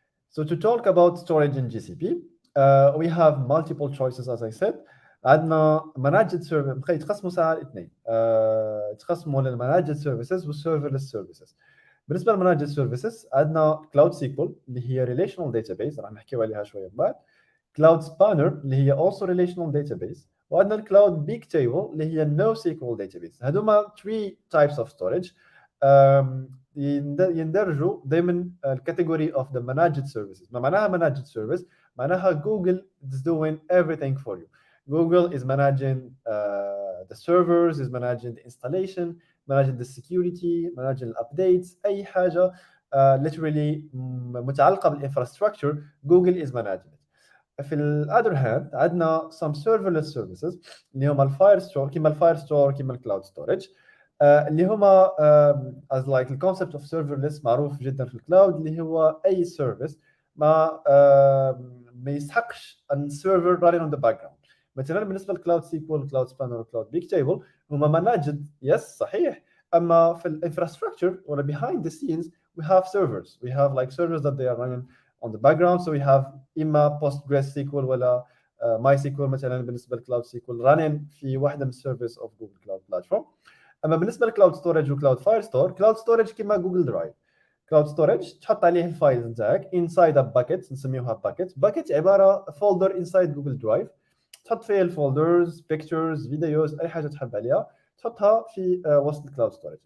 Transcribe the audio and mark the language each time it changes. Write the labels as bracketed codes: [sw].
[en] So to talk about storage in GCP, we have multiple choices as I said. [ar] عندنا [en] managed service [ar] يتقسموا ساعة اثنين، يتقسموا للmanaged services والserverless services. بالنسبة للmanaged services عندنا Cloud SQL اللي هي [en] relational database [ar] راح نحكيو عليها شوية بعد، Cloud Spanner اللي هي [en] also relational database، [ar] وعندنا الكلاود بيج تيبل اللي هي [en] NoSQL database. [ar] هذوما [en] 3 types of storage [ar] يندرجوا ضمن الكاتيجوري [en] of the managed services. [ar] ما معناها [en] managed service؟ [ar] معناها [en] Google is doing everything for you. Google is managing the servers, is managing the installation, managing the security, managing the updates. [ar] أي حاجة [en] literally [ar] متعلقة [en] بالinfrastructure Google is managing it. [ar] في الأذر هاند عندنا [en] some serverless services [ar] اللي هما الفايرستور كيما الكلاود ستورج اللي هما [en] as like the concept of serverless [ar] معروف جدا في الكلاود اللي هو أي service ما يسحقش [en] an server running on the background. [ar] مثلا بالنسبة للكلاود سيكول كلاود سبانر وكلاود بيج تيبل هما [en] managed yes [ar] صحيح، أما في الانفراستراكشر ولا [en] behind the scenes we have servers that they are running on the background. So we have [ar] إما PostgreSQL ولا MySQL مثلا بالنسبة للكلاود سيكول [en] running [ar] في واحدة من السيرفيس [en] of Google Cloud Platform. [ar] أما بالنسبة للكلاود ستورج وكلاود فاير ستور، كلاود ستورج كما جوجل درايف. كلاود ستورج تحط عليه الفايلز نتاعك [en] inside a bucket [ar] نسميوها باكيت عبارة [en] folder inside [ar] جوجل درايف تحط فيه الفولدرز بيكتشرز فيديوز اي حاجه تحب عليها تحطها في وسط الكلاود ستورج.